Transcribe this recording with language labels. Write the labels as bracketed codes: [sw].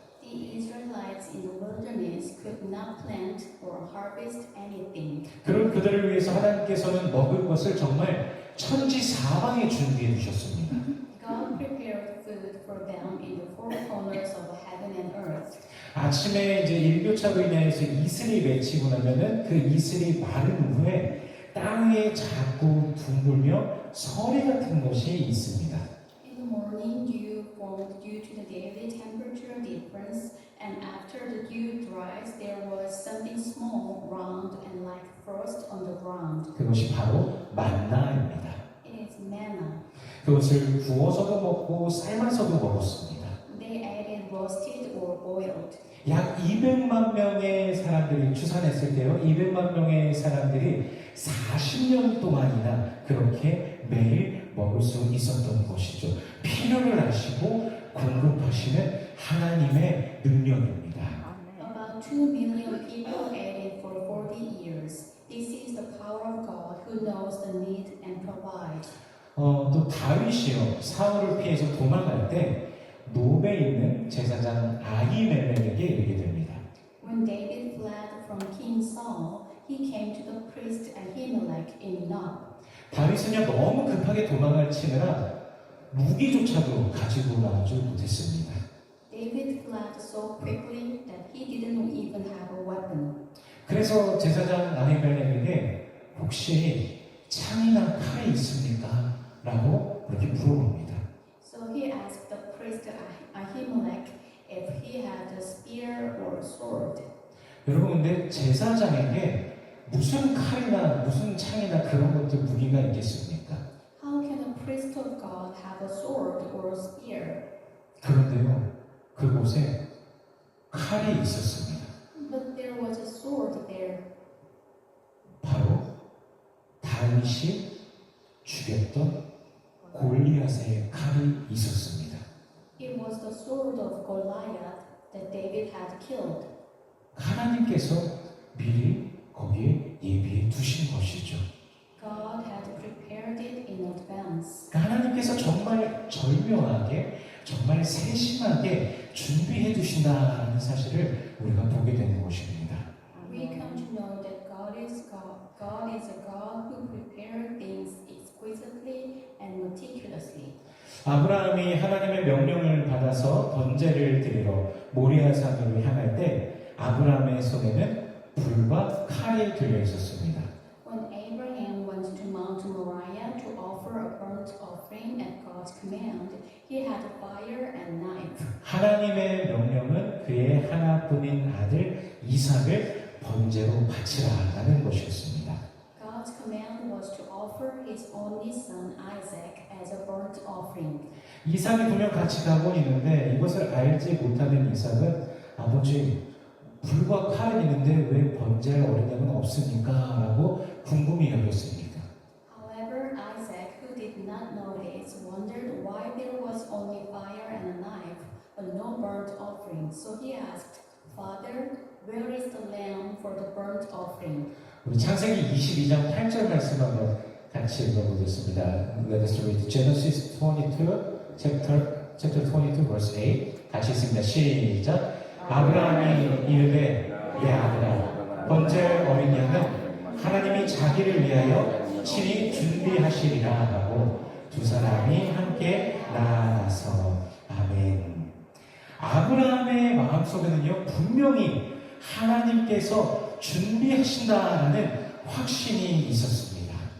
[en] The Israelites in the wilderness could not plant or harvest anything. [ko] 그런 그들을 위해서 하나님께서는 먹을 것을 정말 천지사방에 준비해 주셨습니다. [en] God prepared food for them in the four corners of heaven and earth. [ko] 아침에 이제 일교차로 인해서 이슬이 맺히고 나면은 그 이슬이 마른 후에 땅 위에 자꾸 둥글며 서리 같은 것이 있습니다. [en] In the morning, dew formed due to the daily temperature difference, and after the dew dries, there was something small, round, and like frost on the ground. [ko] 그것이 바로 만나입니다. [en] It is manna. [ko] 그것을 구워서도 먹고 삶아서도 먹었습니다. [en] They ate it roasted or boiled. [ko] 약 200만 명의 사람들이 추산했을 때요. 200만 명의 사람들이 40년 동안이나 그렇게 매일 먹을 수 있었던 것이죠. 필요를 아시고 공급하시는 하나님의 능력입니다. [en] About 2 million people ate it for 40 years. This is the power of God who knows the need and provides. [ko] 또 다윗이요. 사울을 피해서 도망갈 때 노베에 있는 제사장 아히멜렉에게 이르게 됩니다. [en] When David fled from King Saul, he came to the priest Ahimelech in Nob. [ko] 다윗은요 너무 급하게 도망을 치느라 무기조차도 가지고 나오지 못했습니다. [en] David fled so quickly that he didn't even have a weapon. [ko] 그래서 제사장 아히멜렉에게 혹시 창이나 칼이 있습니까? 라고 그렇게 물어봅니다. [en] So he asked the priest Ahimelech if he had a spear or a sword. [ko] 여러분 근데 제사장에게 무슨 칼이나 무슨 창이나 그런 것들 무기가 있겠습니까? [en] How can a priest of God have a sword or a spear? [ko] 그런데요 그곳에 칼이 있었습니다. [en] But there was a sword there. [ko] 바로 다윗이 죽였던 골리앗의 칼이 있었습니다. [en] It was the sword of Goliath that David had killed. [ko] 하나님께서 미리 거기에 예비해 두신 것이죠. [en] God had prepared it in advance. [ko] 그러니까 하나님께서 정말 절묘하게, 정말 세심하게 준비해 두신다는 사실을 우리가 보게 되는 것입니다. [en] We come to know that God is God. God is a God who prepared things exquisitely and meticulously. [ko] 아브라함이 하나님의 명령을 받아서 번제를 드리러 모리아산으로 향할 때 아브라함의 손에는 불과 칼이 들려 있었습니다. [en] When Abraham went to Mount Moriah to offer a burnt offering at God's command, he had fire and knife. [ko] 하나님의 명령은 그의 하나뿐인 아들 이삭을 번제로 바치라라는 것이었습니다. [en] God's command was to offer offer his only son Isaac as a burnt offering. [ko] 이삭이 분명 같이 가고 있는데 이것을 알지 못하는 이삭은 아버지 불과 칼은 있는데 왜 번제할 어린 양은 없습니까? 라고 궁금히 여겼습니다. [en] However, Isaac, who did not know this, wondered why there was only fire and a knife, but no burnt offering. So he asked, Father, where is the lamb for the burnt offering? [ko] 우리 창세기 22장 8절 말씀 한번 같이 읽어보겠습니다. [en] Let us read Genesis 22, chapter 22, verse 8. [ko] 같이 읽습니다. 시작. 아브라함이 이르되 내 아들아 번제할 어린 양은 하나님이 자기를 위하여 친히 준비하시리라 하고 두 사람이 함께 나아가서 아멘. 아브라함의 마음속에는요 분명히 하나님께서 준비하신다라는 확신이 있었습니다.